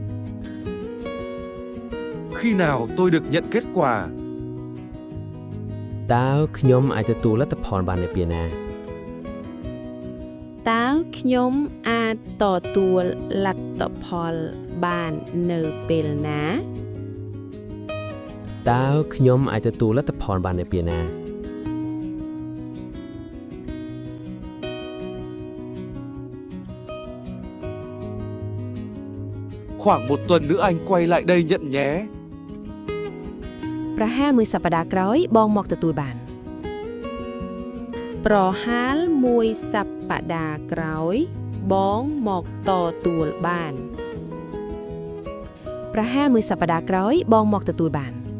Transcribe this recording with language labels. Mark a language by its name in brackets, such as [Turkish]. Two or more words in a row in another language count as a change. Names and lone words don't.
[Vietnamese] Khi nào tôi được nhận kết quả? [Khmer] តើខ្ញុំអាចទទួលលទ្ធផលបាននៅពេលណា តើខ្ញុំអាចទទួលលទ្ធផលបាននៅពេលណា តើខ្ញុំអាចទទួលលទ្ធផលបាននៅពេលណា [Vietnamese] Khoảng một tuần nữa anh quay lại đây nhận nhé. [Khmer] ប្រហែលមួយសប្តាហ៍ក្រោយបងមកទទួលបាន ប្រហែលមួយសប្តាហ៍ក្រោយបងមកទទួលបាន ប្រហែលមួយសប្តាហ៍ក្រោយបងមកទទួលបាន